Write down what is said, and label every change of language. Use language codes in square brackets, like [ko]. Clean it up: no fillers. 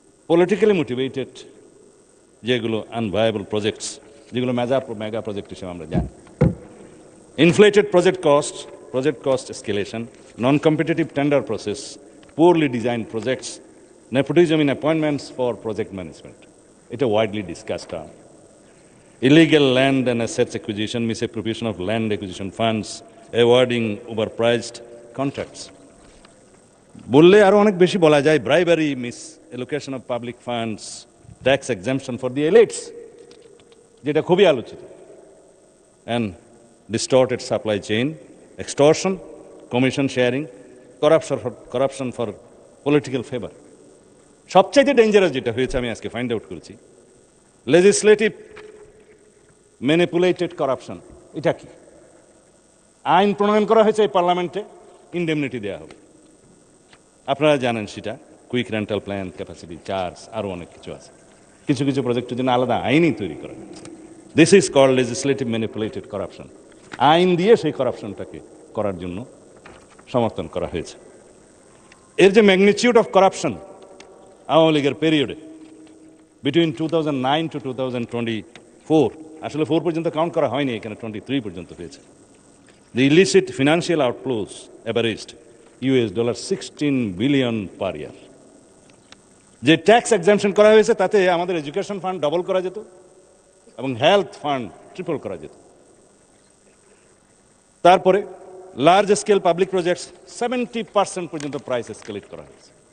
[bn] Politically motivated যেগুলো আনভায়াবল projects, যেগুলো mega project হিসেবে আমরা জানি, inflated project cost escalation, non competitive tender process, [en] poorly designed projects, nepotism in appointments for project management. It's a widely discussed term. Illegal land and assets acquisition, misappropriation of land acquisition funds, awarding overpriced contracts. [bn] বললে আরো অনেক বেশি বলা যায়, [en] bribery, misallocation of public funds, tax exemption for the elites, [bn] যেটা খুবই আলোচিত, [en] and distorted supply chain, extortion, commission sharing, corruption for political favor. [bn] সবচাইতে ডেঞ্জারাস যেটা হয়েছে আমি আজকে ফাইন্ড আউট করেছি, লেজিসলেটিভ ম্যানিপুলেটেড করাপশন। এটা কি? আইন প্রণয়ন করা হয়েছে এই পার্লামেন্টে, ইনডেমনিটি দেওয়া হবে, আপনারা জানেন সেটা, quick rental plan, capacity charge, আরও অনেক কিছু আছে। কিছু কিছু প্রজেক্টের জন্য আলাদা আইনই তৈরি করা হয়েছে। [en] This is called legislative manipulated corruption. [bn] আইন দিয়ে সেই করাপশনটাকে করার জন্য সমর্থন করা হয়েছে। এর যে ম্যাগনিটিউড অফ করাপশন আওয়ামী লীগের পিরিয়ডে বিটুইন 2009 to 2024, আসলে 4 পর্যন্ত কাউন্ট করা হয়নি, এখানে 23 পর্যন্ত হয়েছে। [en] The illicit financial outflows averaged $16 billion per year. [bn] যে ট্যাক্স এক্সাম্পশন করা হয়েছে তাতে আমাদের এডুকেশন ফান্ড ডবল করা যেত এবং হেলথ ফান্ড ট্রিপল করা যেত। তারপরে লার্জ স্কেল পাবলিক প্রজেক্টস 70% পর্যন্ত প্রাইস এসকেলেট করা হয়েছে।